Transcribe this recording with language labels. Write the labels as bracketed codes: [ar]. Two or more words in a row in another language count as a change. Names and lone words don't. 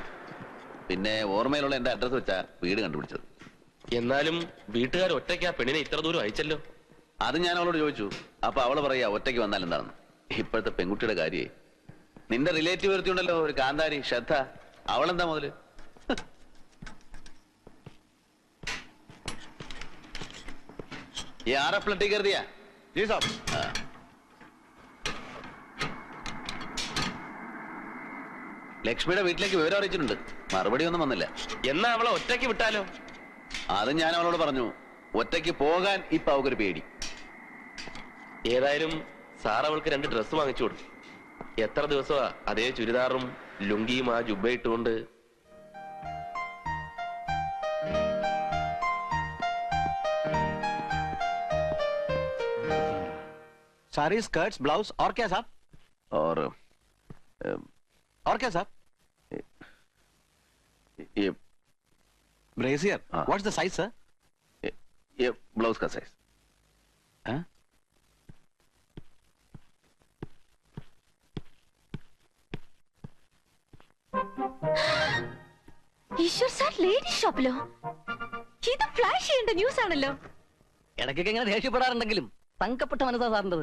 [ml] പിന്നെ ഓർമ്മയിലുള്ള എന്റെ അഡ്രസ് വെച്ചാ വീട് കണ്ടുപിടിച്ചത്. എന്നാലും വീട്ടുകാർ ഒറ്റയ്ക്ക് ആ പെണ്ണിനെ ഇത്ര ദൂരം അയച്ചല്ലോ. അത് ഞാൻ അവളോട് ചോദിച്ചു. അപ്പൊ അവള് പറയാ ഒറ്റയ്ക്ക് വന്നാൽ എന്താണെന്ന്. ഇപ്പോഴത്തെ പെൺകുട്ടിയുടെ കാര്യേ. നിന്റെ റിലേറ്റീവ് വരുത്തിയുണ്ടല്ലോ ഒരു കാന്താരി ശ്രദ്ധ, അവളെന്താ മുതല്? [hi] यार प्लटी कर दिया जी साहब. [ml] ലക്ഷ്മിയുടെ വീട്ടിലേക്ക് വിവരം അറിയിച്ചിട്ടുണ്ട്. മറുപടി ഒന്നും വന്നില്ല. എന്നാ അവളെ ഒറ്റയ്ക്ക് വിട്ടാലോ? അത് ഞാൻ അവളോട് പറഞ്ഞു. ഒറ്റയ്ക്ക് പോകാൻ ഇപ്പൊ അവക്കൊരു പേടി. ഏതായാലും സാർ അവൾക്ക് 2 ഡ്രസ് വാങ്ങിച്ചു കൊടുത്തു. എത്ര ദിവസമാ അതേ ചുരിദാറും ലുങ്കിയും ആ ജുബ്ബ ഇട്ടുകൊണ്ട്? [hi] सारी स्कर्ट्स, ब्लाउज और क्या साहब? और क्या साहब? ये [en] Brassiere. What's the size sir? [hi] ये ब्लाउज का साइज. [ml] ഈശ്വർ സാർ ലേഡി ഷോപ്പിലോ? ഇത് ഫ്ലാഷ് ചെയ്യേണ്ട ന്യൂസ് ആണല്ലോ. ഇടയ്ക്കൊക്കെ ഇങ്ങനെ ദേഷ്യപ്പെടാറുണ്ടെങ്കിലും തങ്കപ്പെട്ട മനസ്സാ സാറിൻ്റെത്.